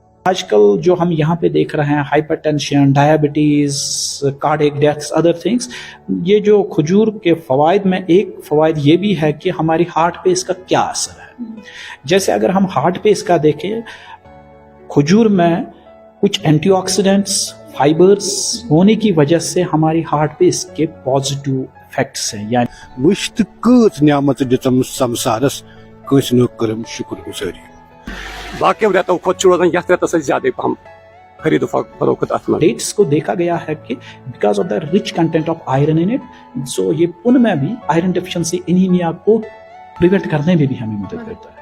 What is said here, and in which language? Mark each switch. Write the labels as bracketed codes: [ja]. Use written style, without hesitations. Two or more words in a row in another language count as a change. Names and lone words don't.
[hi] आजकल जो हम यहाँ पे देख रहे हैं [en] hypertension, diabetes, cardiac deaths, other things, [hi] ये जो खजूर के फ़वाइद में एक फ़वाइद ये भी है कि हमारी हार्ट पे इसका क्या असर है। जैसे अगर हम हार्ट पे इसका देखें, खजूर में कुछ एंटीऑक्सीडेंट्स, फाइबर्स होने की वजह से हमारी हार्ट पे इसके [en] positive effects [hi] हैं। यानी [ks] वुश्त कच नियामत दितम संसारस कस न करम शुक्रगुजारी बाकी रेतों खुद रोजान यथ रेतस ज्यादा पहम खरीद फरोख्त अत [hi] डेट्स को देखा गया है कि [en] because of the rich content of iron in it, [hi] सो ये उन में भी [en] iron deficiency anemia [hi] को प्रिवेंट करने में भी हमें मदद करता है।